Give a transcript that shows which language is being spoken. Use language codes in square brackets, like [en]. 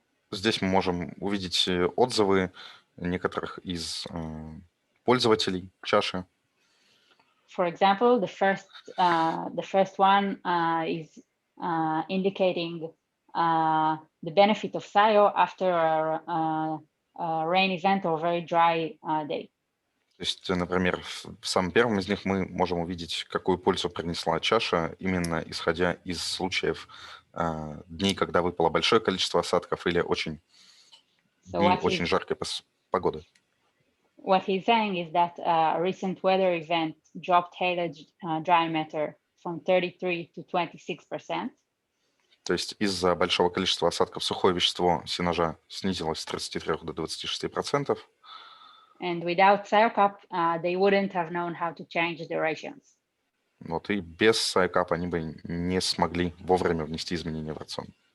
[ru] Здесь мы можем увидеть отзывы некоторых из пользователей чаши. [en] For example, the first one is indicating the benefit of SCiO after a rain event or very dry day. [ru] То есть, например, в самом первом из них мы можем увидеть, какую пользу принесла чаша, именно исходя из случаев дней, когда выпало большое количество осадков или очень жаркой погоды. [en] What he's saying is that a recent weather event dropped haylage dry matter from 33 to 26%. [ru] То есть из-за большого количества осадков сухое вещество сенажа снизилось с 33 до 26%. [en] And without SCiO Cup, they wouldn't have known how to change the ratios. [ru] Вот, и без SCiO Cup они бы не смогли вовремя внести изменения в рацион.